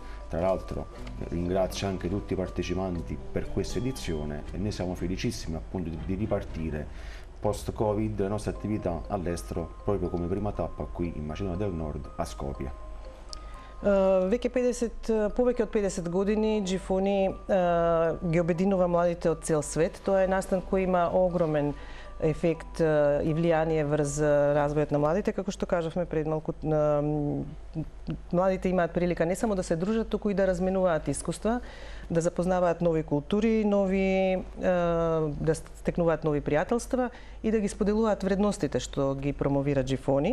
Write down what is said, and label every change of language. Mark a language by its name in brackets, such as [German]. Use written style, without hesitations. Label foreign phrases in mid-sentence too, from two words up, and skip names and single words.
[Italian] Tra l'altro ringrazio anche tutti i partecipanti per questa edizione e noi siamo felicissimi appunto di ripartire post-Covid le nostre attività all'estero proprio come prima tappa qui in Macedonia del Nord a Skopje. [Macedonian] Повеќе од 50 години Джифони ги обединува младите од цел свет. Тоа е настан кој има огромен ефект и влијание врз развојот на младите. Како што кажавме пред малку, младите имаат прилика не само да се дружат, туку и да разменуваат искуства, да запознаваат нови култури, да стекнуваат нови пријателства и да ги споделуваат вредностите што ги промовира Джифони.